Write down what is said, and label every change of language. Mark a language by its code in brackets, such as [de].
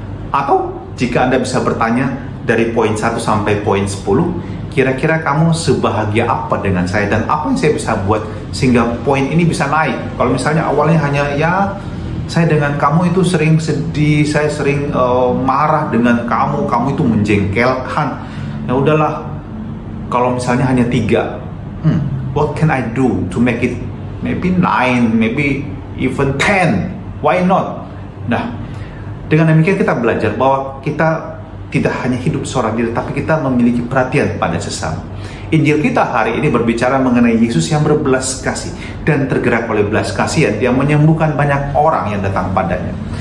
[id] Atau jika Anda bisa bertanya dari poin 1 sampai poin 10, kira-kira kamu sebahagia apa dengan saya dan apa yang saya bisa buat sehingga poin ini bisa naik? Kalau misalnya awalnya hanya saya dengan kamu itu sering sedih, saya sering marah dengan kamu itu menjengkelkan. Ya udahlah, kalau misalnya hanya 3, [en] what can I do to make it maybe 9, maybe even 10? Why not? [id] Nah, dengan demikian kita belajar bahwa kita tidak hanya hidup seorang diri, tapi kita memiliki perhatian pada sesama. Injil kita hari ini berbicara mengenai Yesus yang berbelas kasih dan tergerak oleh belas kasihan, dia menyembuhkan banyak orang yang datang padanya.